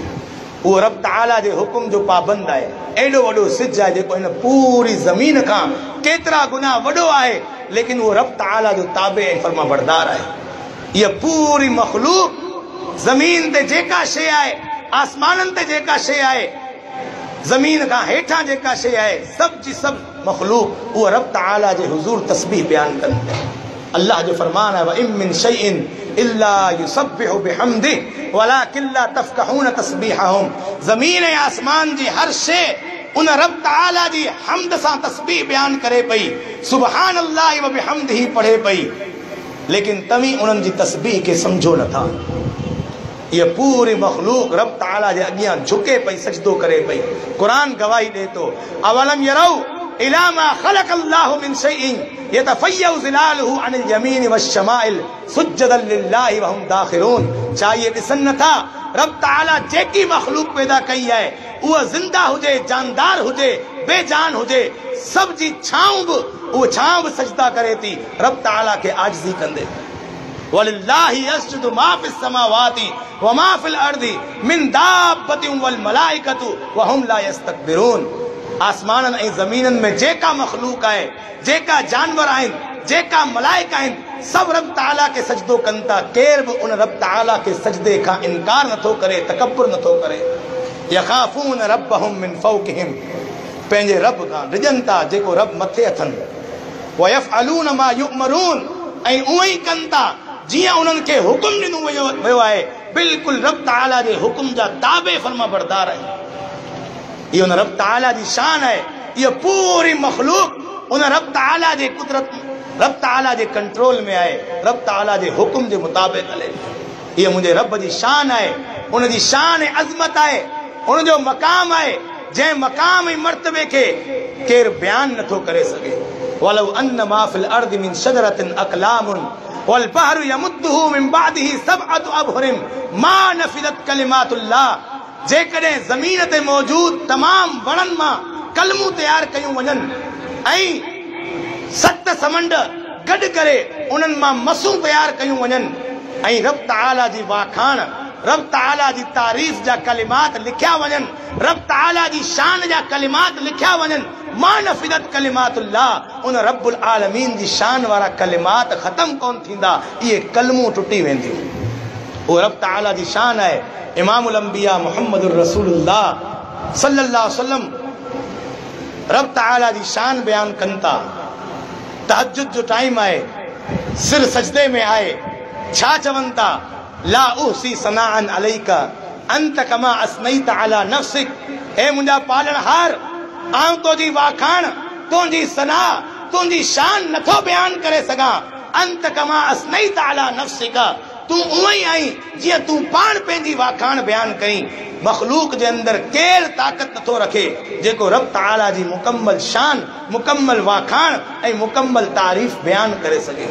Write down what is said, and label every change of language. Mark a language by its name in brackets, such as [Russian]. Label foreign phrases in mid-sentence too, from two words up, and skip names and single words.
[Sindhi] उहो रब ताला जे हुकुम जो पाबंद आहे। एॾो वॾो सिज आहे जेको हिन पूरी ज़मीन खां केतिरा गुना वॾो आहे, लेकिन उहो रब ताला जो ताबे ऐं फर्मा बरदार आहे। इहा पूरी मख़लूक, ज़मीन ते जेका शइ आहे, आसमाननि ते जेका शइ आहे, ज़मीन खां हेठां जेका शइ आहे, सभु जी सभु मख़लूक उहा रब ताला जे हुज़ूर तस्बीह बयान कनि। अल्लाह जो फरमान है [Arabic] وإن من شيء إلا يسبح بحمده ولكن لا تفقهون تسبيحهم, [Sindhi] ज़मीन ऐं आसमान जी हर शइ उन रब ताला जी हम्द सां तस्बीह बयान करे पई, [Arabic] سبحان الله وبحمده [Sindhi] पढ़े पई, लेकिन तव्हीं उन्हनि जी तस्बीह खे सम्झो नथा। ये पूरी मखलूक रब ताला जे अॻियां झुके पई, सजदो करे पई। कुरान गवाही ॾे थो [Arabic] أولم يروا إلى ما خلق الله من شيء يتفيأ ظلاله عن اليمين والشمائل سجدا لله وهم داخرون, [Sindhi] छा ये ॾिसनि नथा रब ताला जेकी मखलूक पैदा कई आहे उहा ज़िंदा हुजे, जानदार हुजे, बेजान हुजे, सब जी छांव बि उहा छांव बि सजदा करे थी रब ताला खे आजिज़ी कंदे। [Arabic] ولله يسجد ما في السماوات وما في الأرض من دابة والملائكة وهم لا يستكبرون, [Sindhi] आसमाननि ऐं ज़मीननि में जेका मखलूक आहे, जेका जानवर आहिनि, जेका मलाइका आहिनि, सब रब ताला के सजदो कनि था। केर बि उन रब ताला के सजदे खां इनकार नथो करे, तकब्बुर नथो करे। [Arabic] يخافون ربهم من فوقهم, [Sindhi] पंहिंजे रब खां डिॼनि था जेको रब मथे अथनि। [Arabic] ويفعلون ما يؤمرون, [Sindhi] ऐं उहो ई कनि था जीअं उन्हनि खे हुकुम ॾिनो वियो आहे, बिल्कुलु रब ताला जे हुकुम जा ताबे फर्मा बरदार आहिनि। इहो उन रब ताला जी शान आहे। इहो पूरी मखलूक उन रब ताला जे कुदरत, रब ताला जे कंट्रोल में आहे, रब ताला जे हुकुम जे मुताबिक़ हले। इहो मुंहिंजे रब जी शान आहे, उन जी शान ऐं अज़मत आहे, उन जो मक़ाम आहे जंहिं मक़ाम ऐं मर्तबे खे केरु बयान नथो करे सघे। [Arabic] ولو أن ما في الأرض من شجرة أقلام والبحر يمده من بعده سبعة أبحر ما نفدت كلمات الله, [Sindhi] जेकॾहिं ज़मीन ते मौजूद तमाम वणनि मां कलमूं तयार कयूं वञनि ऐं 7 समंड गॾु करे उन्हनि मां मसूं तयार कयूं वञनि ऐं रब ताला जी वाखाण, रब ताला जी तारीफ़ जा कलिमात लिखिया वञनि, रब ताला जी शान जा कलिमात लिखिया वञनि, [Arabic] ما نفدت كلمات الله, [Sindhi] उन [Arabic] رب العالمين [Sindhi] जी शान वारा कलिमात ख़त्म कोन थींदा, इहे कलमूं टुटी वेंदियूं। उहो रब ताला जी शान आहे। [Arabic] إمام الأنبياء محمد رسول الله صلى الله عليه وسلم [Sindhi] रब ताला जी शान बयान कनि था। तहज्जुद जो टाइम आहे, सिर सजदे में आहे, छा चवनि था? [Arabic] لا أحصي ثناء عليك أنت كما أثنيت على نفسك, [Sindhi] हे मुंहिंजा पालणहार, आऊं तुंहिंजी वाखाण, तुंहिंजी सना, तुंहिंजी शान नथो बयान करे सघां। [Arabic] أنت كما أثنيت على نفسك, [Sindhi] तूं उहो ई आहीं जीअं तूं पाण पंहिंजी वाखाण बयान कई। मखलूक जे अंदरि केरु ताक़त नथो रखे जेको रब ताला जी मुकम्मल शान, मुकम्मल वाखाण ऐं मुकम्मल तारीफ़ बयान करे सघे।